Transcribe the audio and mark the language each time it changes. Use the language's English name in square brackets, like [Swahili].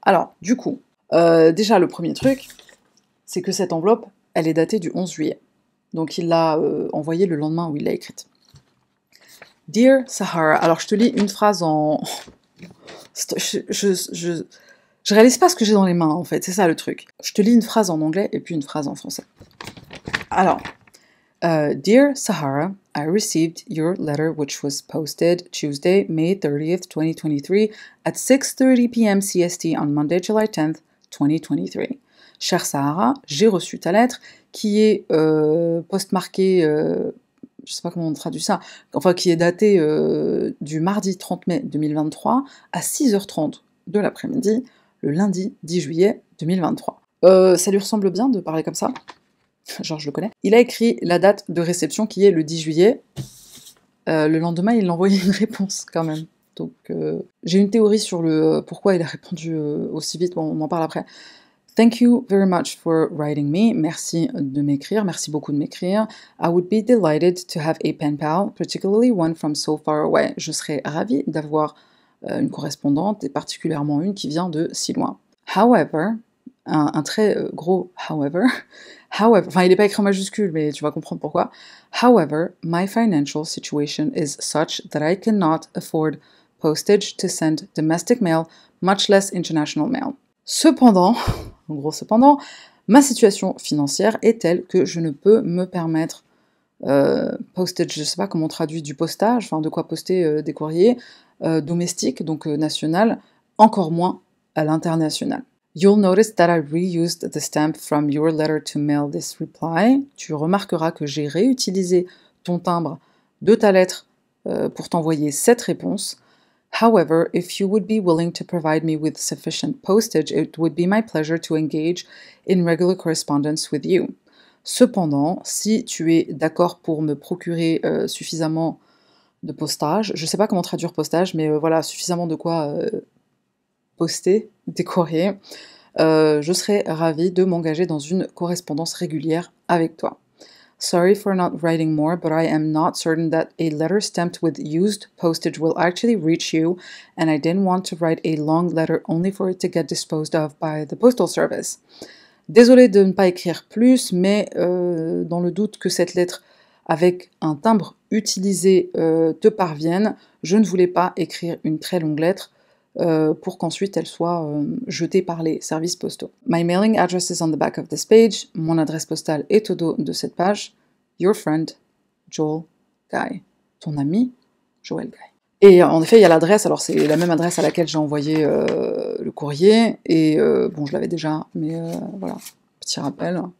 [French] Alors, du coup, déjà le premier truc, c'est que cette enveloppe, elle est datée du 11 juillet. Donc il l'a envoyée le lendemain où il l'a écrite. [English] Dear Sahara, [French] alors je te lis une phrase en... Je réalise pas ce que j'ai dans les mains en fait, c'est ça le truc. Je te lis une phrase en anglais et puis une phrase en français. [English] Alors, Dear Sahara, I received your letter which was posted Tuesday, May 30th, 2023 at 6:30 p.m. CST on Monday, July 10th, 2023. [French] Cher Sahara, j'ai reçu ta lettre qui est postmarquée, je sais pas comment on traduit ça, enfin qui est datée du mardi 30 mai 2023 à 6h30 de l'après-midi, le lundi 10 juillet 2023. Ça lui ressemble bien de parler comme ça? Genre je le connais. Il a écrit la date de réception qui est le 10 juillet. Le lendemain, il a envoyé une réponse quand même. Donc j'ai une théorie sur le pourquoi il a répondu aussi vite, bon, on en parle après. [English] Thank you very much for writing me. [French] Merci de m'écrire, merci beaucoup de m'écrire. [English] I would be delighted to have a pen pal, particularly one from so far away. [French] Je serais ravie d'avoir une correspondante, et particulièrement une qui vient de si loin. However, un très gros however, enfin il n'est pas écrit en majuscule, mais tu vas comprendre pourquoi. [English] However, my financial situation is such that I cannot afford postage to send domestic mail, much less international mail. [French] Cependant, en gros cependant, ma situation financière est telle que je ne peux me permettre postage, je sais pas comment on traduit du postage, enfin de quoi poster des courriers domestiques, donc national, encore moins à l'international. [English] You'll notice that I reused the stamp from your letter to mail this reply. [French] Tu remarqueras que j'ai réutilisé ton timbre de ta lettre pour t'envoyer cette réponse. [English] However, if you would be willing to provide me with sufficient postage, it would be my pleasure to engage in regular correspondence with you. [French] Cependant, si tu es d'accord pour me procurer suffisamment de postage, je ne sais pas comment traduire postage, mais voilà, suffisamment de quoi poster des courriers, je serais ravie de m'engager dans une correspondance régulière avec toi. [English] Sorry for not writing more, but I am not certain that a letter stamped with used postage will actually reach you, and I didn't want to write a long letter only for it to get disposed of by the postal service. [French] Désolée de ne pas écrire plus, mais dans le doute que cette lettre avec un timbre utilisé te parvienne, je ne voulais pas écrire une très longue lettre pour qu'ensuite elle soit jetée par les services postaux. [English] My mailing address is on the back of this page. [French] Mon adresse postale est au dos de cette page. [English] Your friend, Joel Guy. [French] Ton ami, Joel Guy. Et en effet, il y a l'adresse, alors c'est la même adresse à laquelle j'ai envoyé le courrier, et bon, je l'avais déjà, mais voilà, petit rappel.